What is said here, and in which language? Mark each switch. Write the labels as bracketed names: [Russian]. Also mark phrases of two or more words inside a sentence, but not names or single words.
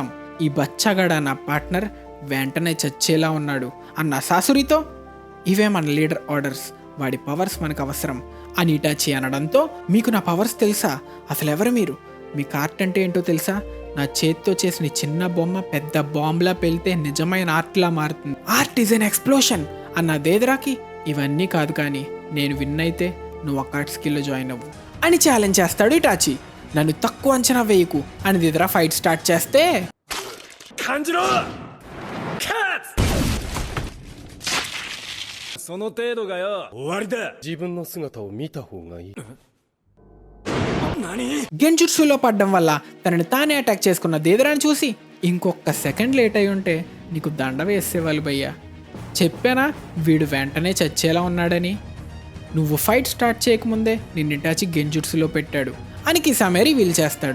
[Telugu] ఈ బచ్చగాడు నా పార్ట్నర్ వెంటనే చచ్చేలా ఉన్నాడు అన్న సాసురితో ఇవే మన లీడర్ ఆర్డర్స్, వాడి పవర్స్ మనకు అవసరం అని ఇటాచి అనడంతో మీకు నా పవర్స్ తెలుసా, అసలు ఎవరు మీరు, మీ ఆర్ట్ అంటే ఏంటో తెలుసా, నా చేతితో చేసిన చిన్న బొమ్మ పెద్ద బాంబ్లా పెళ్తే నిజమైన ఆర్ట్లా మారుతుంది, [English] art is an explosion [Telugu] అన్న దేదరాకి ఇవన్నీ కాదు కానీ నేను విన్ అయితే నువ్వు అకాట్ స్కిల్లో జాయిన్ అవ్వు అని ఛాలెంజ్ చేస్తాడు ఇటాచి. నన్ను తక్కువ అంచనా వేయకు అని దేదరా [English] fight start [Telugu] చేస్తే [Japanese] 感じろカッツその程度がよ終わりだ自分の姿を見た方がいい何 [Telugu] గెంజుట్సులో పడ్డం వల్ల తనని తానే అటాక్ చేసుకున్న దేదరాని చూసి ఇంకొక [English] second late [Telugu] అయి ఉంటే నీకు దండ వేసేవాళ్ళు భయ్యా, చెప్పానా వీడు వెంటనే చచ్చేలా ఉన్నాడని, నువ్వు [English] fight start [Telugu] చేయకముందే నిన్నిటాచి గెంజుట్సులో పెట్టాడు అని కిసామేరి వీల్ చేస్తాడు.